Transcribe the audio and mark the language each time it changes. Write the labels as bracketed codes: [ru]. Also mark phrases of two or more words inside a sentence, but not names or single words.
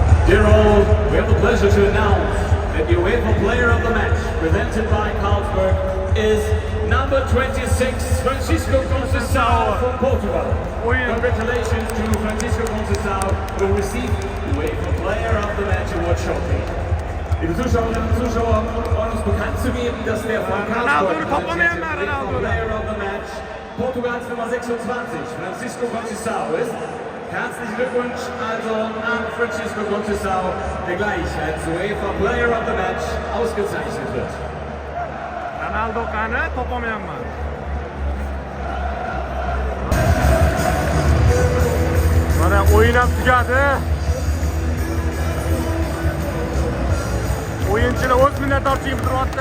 [en] Dear all, we have the pleasure to announce that the UEFA Player of the Match, presented by Carlsberg, is number 26, Francisco Conceição from Portugal. Congratulations to Francisco Conceição, who will receive the UEFA Player of the Match award shortly. [de] Liebe Zuschauerinnen und Zuschauer, um uns bekannt zu geben, dass der von Carlsberg präsentierte [en] Player of the Match [de] Portugals Nummer 26, Francisco Conceição ist. Herzlichen Glückwunsch also an Francisco Conceição, der gleich als [en] UEFA Player of the Match [de] ausgezeichnet wird. [uz] Ronaldo qani topolmayapman. Mana o'yin ham tugadi. O'yinchilar o'z minnatdorchiligini bildiryapti.